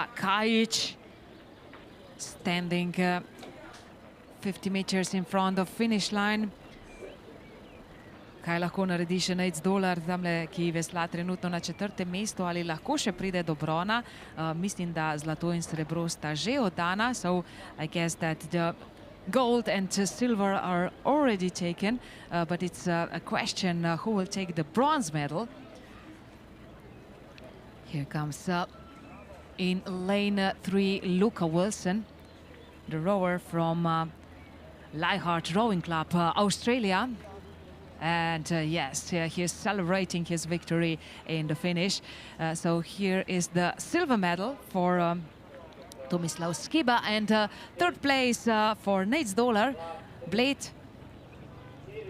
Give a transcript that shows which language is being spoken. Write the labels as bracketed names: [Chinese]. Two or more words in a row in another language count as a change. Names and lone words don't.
[English] Kajic standing 50 meters in front of finish line. [Slovenian] Kaj lahko naredi še Nate Dolar, tamle, ki vesla trenutno na četrtem mestu, ali lahko še pride do brona? Mislim, da zlato in srebro sta že oddana, [English] so I guess that the gold and silver are already taken, but it's a question who will take the bronze medal. Here comes in lane 3 Luka Wilson, the rower from Leichardt Rowing Club, Australia. And yes, he's celebrating his victory in the finish. So here is the silver medal for Tomislav Skiba, and third place for Nate Dolar, Bled.